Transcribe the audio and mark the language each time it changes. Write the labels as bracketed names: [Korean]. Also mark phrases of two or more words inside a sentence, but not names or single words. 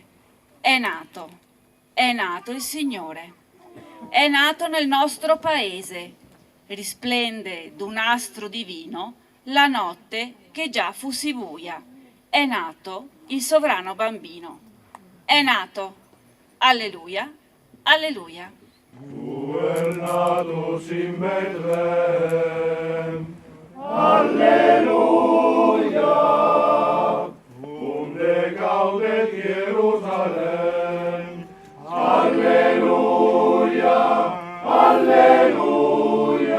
[Italian] È nato il Signore. È nato nel nostro paese. Risplende d'un astro divino la notte che già fu sì buia. È nato il sovrano bambino. È nato. Alleluia, alleluia. [Latin] Natus in Betlem, alleluia, unde gaudet Jerusalem, alleluia, alleluia.